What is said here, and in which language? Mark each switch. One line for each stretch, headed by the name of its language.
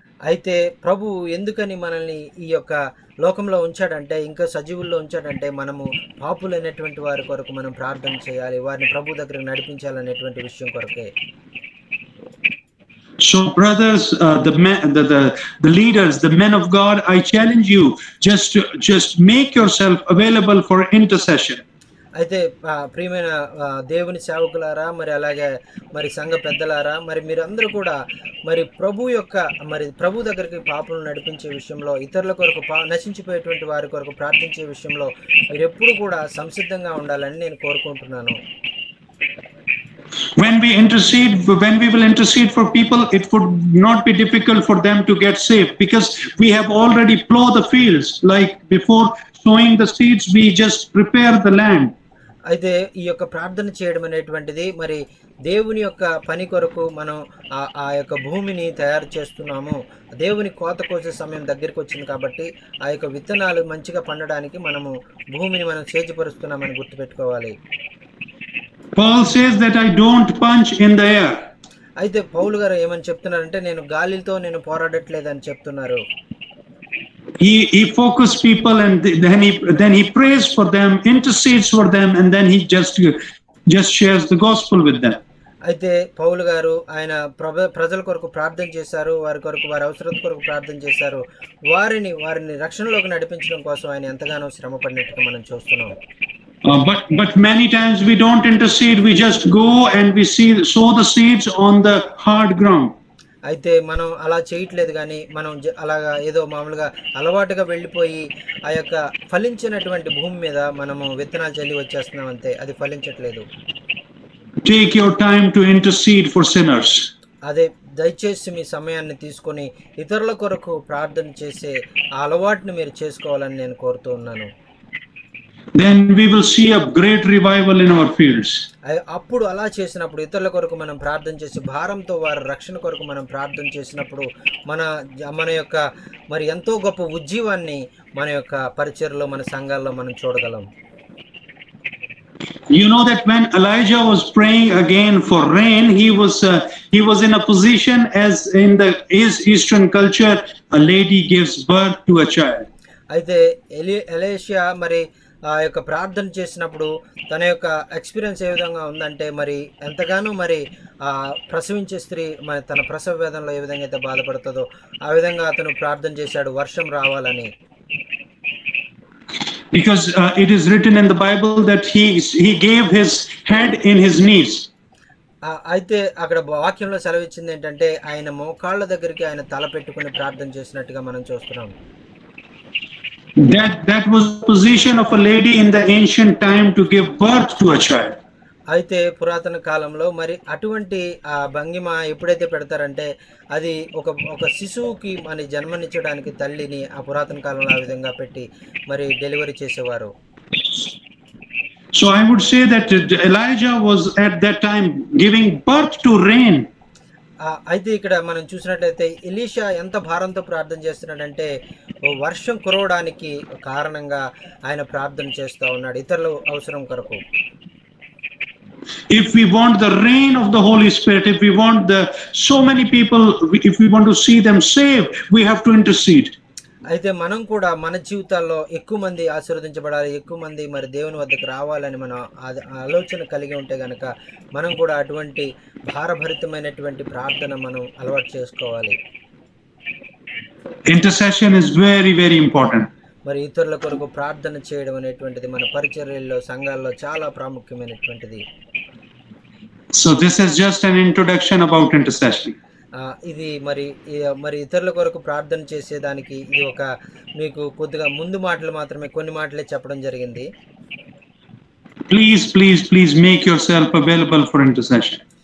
Telugu: అయితే ప్రభు ఎందుకని మనల్ని ఈ యొక్క లోకంలో ఉంచాడంటే, ఇంకా సజీవుల్లో ఉంచాడంటే, మనము పాపులైనటువంటి వారి కొరకు మనం ప్రార్థన చేయాలి, వారిని ప్రభు దగ్గరకు నడిపించాలనేటువంటి విషయం కొరకే.
English: So brothers, the leaders, the men of God, I challenge you, just make yourself available for intercession.
Telugu: అయితే ప్రియమైన దేవుని సేవకులారా, మరి అలాగే మరి సంఘ పెద్దలారా, మరి మీరందరూ కూడా మరి ప్రభు దగ్గరికి పాపులను నడిపించే విషయంలో, ఇతరుల కొరకు నశించిపోయేటువంటి వారి కొరకు ప్రార్థించే విషయంలో మీరు ఎప్పుడు కూడా సంసిద్ధంగా ఉండాలని నేను కోరుకుంటున్నాను.
English: When we will intercede for people, it would not be difficult for them to get saved because we have already plowed the fields. Like before sowing the seeds, we just prepare the land.
Telugu: అయితే ఈ యొక్క ప్రార్థన చేయడం అనేటువంటిది మరి దేవుని యొక్క పని కొరకు మనం ఆ యొక్క భూమిని తయారు చేస్తున్నాము. దేవుని కోత కోసే సమయం దగ్గరికి వచ్చింది కాబట్టి ఆ యొక్క విత్తనాలు మంచిగా పండడానికి మనము భూమిని మనం సేద్యపరుస్తున్నామని గుర్తుపెట్టుకోవాలి.
English: Paul says that I don't punch in the air.
Telugu: అయితే పౌలు గారు ఏమని చెప్తున్నారంటే, నేను గాలితో నేను పోరాడట్లేదని చెప్తున్నారు.
English: He focused people and then he prays for them, intercedes for them, and then he just shares the gospel with them.
Telugu: అయితే పౌలు గారు ఆయన ప్రజల కొరకు ప్రార్థన చేశారు, వారి కొరకు, వారి అవసరం కొరకు ప్రార్థన చేశారు, వారిని రక్షణలోకి నడిపించడం కోసం ఆయన ఎంతగానో శ్రమ పడినట్టుగా మనం చూస్తున్నాం.
English: But many times we don't intercede, we just go and we sow the seeds on the hard ground.
Telugu: అయితే మనం అలా చేయట్లేదు, కానీ మనం అలాగా ఏదో మామూలుగా అలవాటుగా వెళ్ళిపోయి ఆ యొక్క ఫలించినటువంటి భూమి మీద మనము విత్తనాలు చల్లి వచ్చేస్తున్నాం అంతే, అది ఫలించట్లేదు.
English: take your time to intercede for sinners.
Telugu: అదే దయచేసి మీ సమయాన్ని తీసుకొని ఇతరుల కొరకు ప్రార్థన చేసే ఆ అలవాటుని మీరు చేసుకోవాలని నేను కోరుతూ ఉన్నాను.
English: Then we will see a great revival in our fields.
Telugu: అప్పుడు అలా చేసినప్పుడు ఇతరుల కొరకు మనం ప్రార్థన చేసి భారంతో వారి రక్షణ కొరకు మనం ప్రార్థన చేసినప్పుడు మన యొక్క మరి ఎంతో గొప్ప ఉజ్జీవాన్ని మన యొక్క పరిచర్లో మన సంఘాల్లో మనం చూడగలం.
English: You know that when Elijah was praying again for rain, he was in a position as in the Eastern culture, a lady gives birth to a child.
Telugu: అయితే ఎలీషా మరి ఆ యొక్క ప్రార్థన చేసినప్పుడు తన యొక్క ఎక్స్పీరియన్స్ ఏ విధంగా ఉందంటే మరి ఎంతగానో మరి ప్రసవించే స్త్రీ మరి తన ప్రసవ వేదనలో ఏ విధంగా అయితే బాధపడుతుందో ఆ విధంగా అతను ప్రార్థన చేశాడు వర్షం రావాలని.
English: Because it is written in the Bible that he gave his head in his knees.
Telugu: అయితే అక్కడ వాక్యంలో సెలవిచ్చింది ఏంటంటే ఆయన మోకాళ్ళ దగ్గరికి ఆయన తల పెట్టుకుని ప్రార్థన చేసినట్టుగా మనం చూస్తున్నాం.
English: That was the position of a lady in the ancient time to give birth to a child.
Telugu: అయితే పురాతన కాలంలో మరి అటువంటి ఆ భంగిమ ఎప్పుడైతే పెడతారంటే అది ఒక శిశువుకి మరి జన్మనిచ్చడానికి తల్లిని ఆ పురాతన కాలంలో ఆ విధంగా పెట్టి మరి డెలివరీ చేసేవారు.
English: So I would say that Elijah was at that time giving birth to rain.
Telugu: అయితే ఇక్కడ మనం చూసినట్లయితే ఎలీషా ఎంత భారంతో ప్రార్థన చేస్తున్నాడంటే వర్షం కురవడానికి కారణంగా ఆయన ప్రార్థన చేస్తూ ఉన్నాడు ఇతరుల అవసరం కొరకు.
English: If we want the rain of the Holy Spirit, if we want so many people, if we want to see them saved, we have to intercede.
Telugu: అయితే మనం కూడా మన జీవితాల్లో ఎక్కువ మంది ఆశీర్వదించబడాలి, ఎక్కువ మంది మరి దేవుని వద్దకు రావాలని మనం ఆలోచన కలిగి ఉంటే గనక మనం కూడా అటువంటి భారభరితమైనటువంటి ప్రార్థన మనం అలవాటు చేసుకోవాలి.
English: Intercession is very, very important.
Telugu: మరి ఇతరుల కొరకు ప్రార్థన చేయడం అనేటువంటిది మన పరిచర్యల్లో సంఘాల్లో చాలా ప్రాముఖ్యమైనటువంటిది.
English: So this is just an introduction about intercession.
Telugu: ఇది మరి ఇతరుల కొరకు ప్రార్థన చేసేదానికి ఇది ఒక మీకు కొద్దిగా ముందు మాటలు మాత్రమే కొన్ని మాటలే చెప్పడం జరిగింది.
English: Please make yourself available for intercession.